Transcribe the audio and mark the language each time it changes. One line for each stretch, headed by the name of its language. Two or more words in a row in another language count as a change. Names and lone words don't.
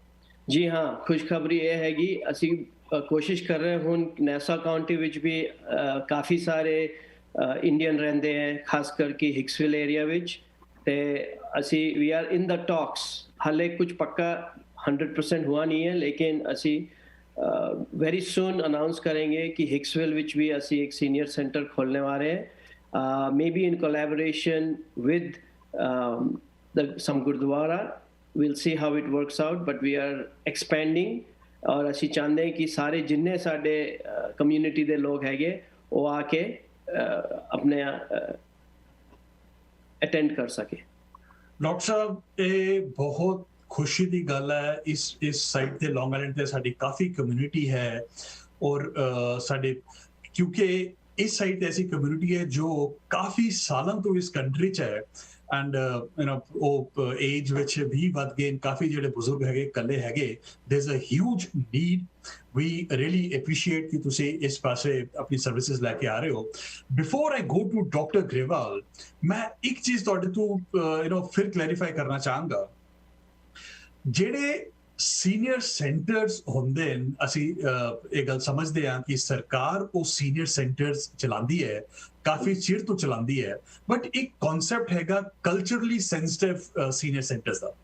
Punjabi: ਜੀ ਹਾਂ, ਖੁਸ਼ਖਬਰੀ ਇਹ ਹੈਗੀ ਅਸੀਂ ਕੋਸ਼ਿਸ਼ ਕਰ ਰਹੇ ਹੁਣ ਨੈਸਾ ਕਾਉਂਟੀ ਵਿੱਚ ਵੀ ਕਾਫੀ ਸਾਰੇ ਇੰਡੀਅਨ ਰਹਿੰਦੇ ਹੈ, ਖਾਸ ਕਰਕੇ ਹਿਕਸਵਿਲ ਏਰੀਆ ਵਿੱਚ। ਤੇ ਅਸੀਂ
English: we are in the talks,
Punjabi: ਹਾਲੇ ਕੁਝ ਪੱਕਾ 100% ਹੁਆ ਨਹੀਂ ਹੈ ਲੇਕਿਨ ਅਸੀਂ
English: very soon announce
Hindi: करेंगे कि हिक्सविल विच भी असी एक
English: senior center
Hindi: खोलने वाले हैं,
English: maybe in collaboration with some gurdwara. We'll see how it works out, but we are expanding
Punjabi: और ਅਸੀਂ ਚਾਹੁੰਦੇ ਹਾਂ ਕਿ ਸਾਰੇ ਜਿੰਨੇ ਸਾਡੇ ਕਮਿਊਨਿਟੀ ਦੇ ਲੋਕ ਹੈਗੇ ਉਹ ਆ ਕੇ ਆਪਣੇ ਅਟੈਂਡ ਕਰ ਸਕੇ। ਡਾਕਟਰ ਸਾਹਿਬ ਇਹ ਬਹੁਤ ਖੁਸ਼ੀ ਦੀ ਗੱਲ ਹੈ, ਇਸ ਸਾਈਡ ਤੇ ਲੌਂਗ ਆਈਲੈਂਡ ਤੇ ਸਾਡੀ ਕਾਫੀ ਕਮਿਊਨਿਟੀ ਹੈ ਔਰ ਸਾਡੇ ਕਿਉਂਕਿ ਇਸ ਸਾਈਡ ਤੇ ਐਸੀ ਕਮਿਊਨਿਟੀ ਹੈ ਜੋ ਕਾਫੀ ਸਾਲਾਂ ਤੋਂ ਇਸ ਕੰਟਰੀ 'ਚ ਹੈ ਐਂਡ ਉਹ ਏਜ ਵਿੱਚ ਵੀ ਵੱਧ ਗਏ, ਕਾਫੀ ਜਿਹੜੇ ਬਜ਼ੁਰਗ ਹੈਗੇ ਇਕੱਲੇ ਹੈਗੇ।
English: there is a huge need. we really appreciate
Punjabi: ਕਿ ਤੁਸੀਂ ਇਸ ਪਾਸੇ ਆਪਣੀ ਸਰਵਿਸਿਜ਼ ਲੈ ਕੇ ਆ ਰਹੇ ਹੋ।
English: before I go to
Punjabi: ਡਾਕਟਰ ਗਰੇਵਾਲ, ਮੈਂ ਇੱਕ ਚੀਜ਼ ਤੁਹਾਡੇ ਤੋਂ ਫਿਰ ਕਲੈਰੀਫਾਈ ਕਰਨਾ ਚਾਹਾਂਗਾ। ਜਿਹੜੇ
English: senior centers
Punjabi: ਹੁੰਦੇ ਨੇ, ਅਸੀਂ ਇਹ ਗੱਲ ਸਮਝਦੇ ਹਾਂ ਕਿ ਸਰਕਾਰ ਉਹ
English: senior centers
Punjabi: ਚਲਾਉਂਦੀ ਹੈ, ਕਾਫੀ ਚਿਰ ਤੋਂ ਚਲਾਉਂਦੀ ਹੈ, ਬਟ ਇੱਕ ਕਨਸੈਪਟ ਹੈਗਾ
English: culturally sensitive senior centers
Punjabi: ਦਾ।